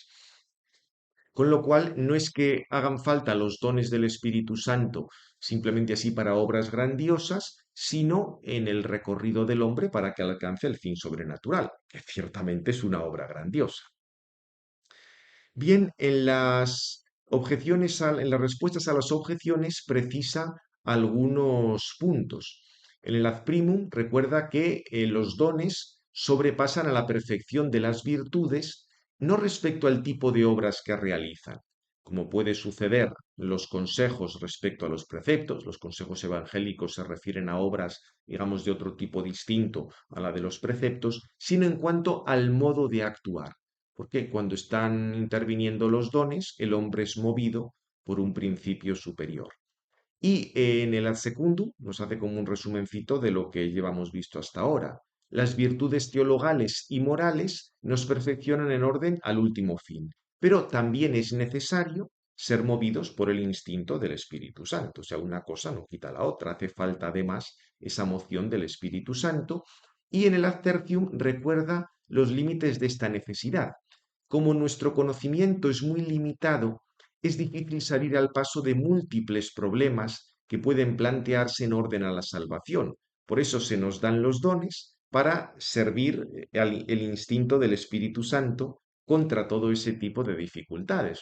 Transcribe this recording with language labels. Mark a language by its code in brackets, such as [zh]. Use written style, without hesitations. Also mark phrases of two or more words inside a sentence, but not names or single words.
[es] Con lo cual, no es que hagan falta los dones del Espíritu Santo simplemente así para obras grandiosas, sino en el recorrido del hombre para que alcance el fin sobrenatural, que ciertamente es una obra grandiosa. Bien, en las objeciones, en las respuestas a las objeciones precisa algunos puntos. En el [la] ad primum [es] recuerda que los dones sobrepasan a la perfección de las virtudes, no respecto al tipo de obras que realizan, como puede suceder los consejos respecto a los preceptos. Los consejos evangélicos se refieren a obras, digamos, de otro tipo distinto a la de los preceptos, sino en cuanto al modo de actuar. Porque cuando están interviniendo los dones, el hombre es movido por un principio superior. Y en el [la] ad secundum [es] nos hace como un resumencito de lo que llevamos visto hasta ahora. Las virtudes teologales y morales nos perfeccionan en orden al último fin, pero también es necesario ser movidos por el instinto del Espíritu Santo. O sea, una cosa no quita la otra. Hace falta además esa moción del Espíritu Santo. Y en el [la] ad tertium [es] recuerda los límites de esta necesidad. Como nuestro conocimiento es muy limitado, es difícil salir al paso de múltiples problemas que pueden plantearse en orden a la salvación. Por eso se nos dan los dones para servir el instinto del Espíritu Santo contra todo ese tipo de dificultades.